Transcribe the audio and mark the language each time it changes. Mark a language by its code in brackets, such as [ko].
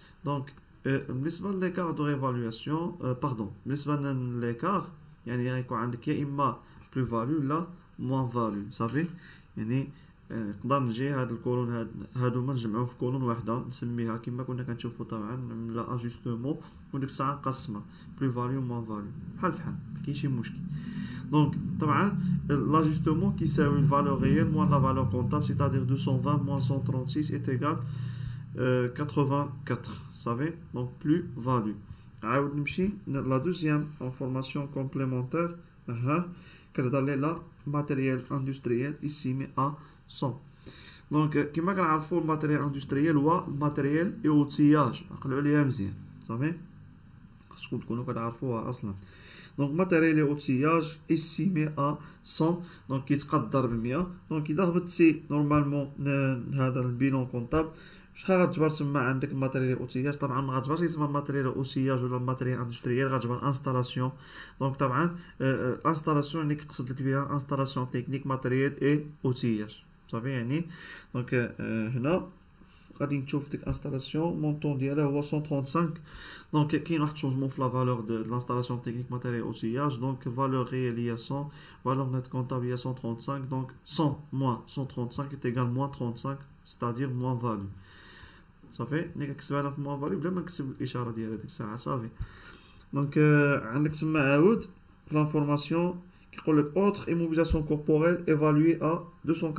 [ar] دونك بالنسبه ليكار دو ريفالواسيون باردون بالنسبه لليكار يعني غيكون عندك يا اما بلو فاليو ولا موان فاليو. صافي يعني نقدر نجي هاد الكولون هادو ما نجمعوهم في كولون واحده نسميها كما كنا كنشوفوا طبعا نعملها اجوستمون وديك الساعه نقسمها بلو فاليو موان فاليو بحال مكاين شي مشكل. [fr] Donc l'ajustement qui sert une valeur réelle moins la valeur comptable, c'est-à-dire 220 moins 136 est égal 84. Vous savez, donc plus-value. La deuxième information complémentaire, la matériel industriel estimé à 100. Donc, [ar] كما كنعرفوا الماتيريال اندستريال هو الماتيريال [fr] et outillage. [ar] عقلوا عليها مزيان، صافي؟ خصكم تكونوا كتعرفوها أصلا. [fr] Donc, matériel et outillage estimé à 100. Donc, [ar] كيتقدر ب100. Donc, إذا هبطتي نورمالمون هذا البيلون كونطابل، شحال غتجبر تما عندك الماتيريال اوتياج؟ طبعا ما غتجبرش يسمى ماتيريال اوتياج ولا ماتيريال اندستريال، غتجبر انستالاسيون. دونك طبعا انستالاسيون يعني كيقصد لك بها انستالاسيون تكنيك ماتيريال اي اوتياج، صافي يعني. دونك هنا غادي نشوف ديك انستالاسيون مونطون ديالها هو 135. دونك كاين واحد شونجمون في لا فالور دو لانستالاسيون تكنيك ماتيريال اوتياج. دونك فالور ريال هي 100، فالور نت كونطابل هي 135. دونك [fr] 100 moins 135 est égal moins 35، c'est-à-dire moins value. [ar] صافي نيك كتبها في موان فاليو بلا ما نكتب الاشاره ديال هذيك الساعه، صافي. دونك عندك تما عاود في لانفورماسيون كيقول لك اوتر ايموبيليزاسيون كوربوريل ايفالوي ا 240.50.